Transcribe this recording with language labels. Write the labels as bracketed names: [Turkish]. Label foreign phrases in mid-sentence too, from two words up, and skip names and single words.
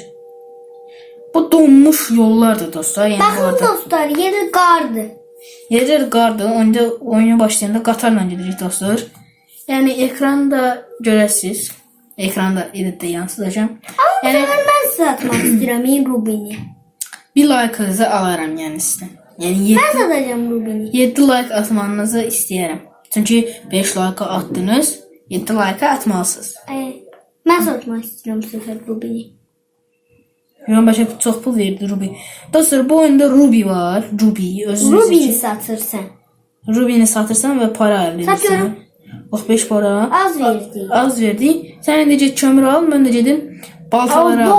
[Azerbaijani] Bu donmuş yollardı dostlar. [Turkish] Yani [Azerbaijani] Bakın dostlar yeri qardı. Yeri qardı. Oyuna başlayanda qatarla gedirik dostlar. Yani ekranda görəsiniz. Ekranda editdə yansıdacağım. [Turkish] Ama yani, ben size atmak istiyorum Rubin'i. [Azerbaijani] Bir like-ınızı alaram yani sizdən. Yəni [Turkish] Ben satacağım Rubin'i. [Azerbaijani] 7 like atmanızı istəyərəm. Çünki 5 like atdınız, 7 like atmalısınız. [Turkish] Ben satmak istiyorum bu sefer Rubin'i. [Azerbaijani] Yox, başa çox pul verdi Ruby. Dostlar, bu oyunda Ruby var. Rubin'i satırsan. Ruby'ni satırsan və para əldə edirsən. [Turkish] Satıyorum. [Azerbaijani] Bax 5 para. Az verdi. Az verdi. Sən indi get kömür al, mən də gedim baltaları al.